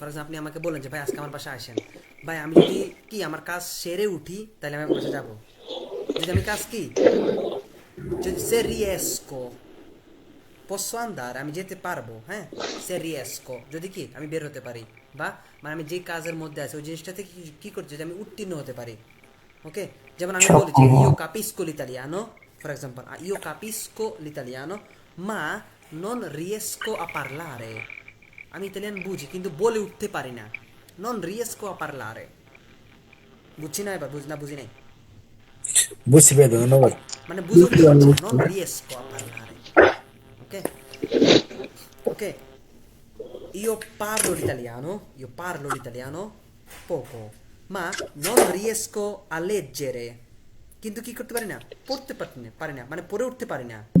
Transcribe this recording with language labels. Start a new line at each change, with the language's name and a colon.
Bangla: For example আপনি আমাকে বলেন যে ভাই আজকে আমার বাসায় আসেন, ভাই আমি যদি কি আমার কাজ সেরে উঠি তাহলে আমি আমার বাসায় যাবো। যদি আমি কাজ কি, যদি
Italian: se riesco posso andare,
Bangla: আমি যেতে পারবো, হ্যাঁ, se riesco যদি কি আমি বের হতে পারি, বা মানে আমি যে কাজের মধ্যে আছি ওই জিনিসটা থেকে কি করছি, যদি আমি উত্তীর্ণ হতে পারি।
Italian: ওকে, যেমন আমি বলি যে io capisco l'italiano, for example, io capisco l'italiano ma non riesco a parlare,
Bangla: আমি ইতালিয়ান বুঝি কিন্তু বলে উঠতে পারি না,
Italian: non riesco a parlare।
Bangla: বুঝছি না, এবার বুঝি নাই,
Italian: Bussi vedo, non ho...
Bangla: মানে বুঝে উঠতে পারছি না,
Italian: non riesco a parlare।
Bangla: Ok? Ok,
Italian: io parlo l'italiano poco, ma non riesco a leggere,
Bangla: কিন্তু কি করতে পারি না, পড়তে পারি না, মানে পড়ে উঠতে পারি না।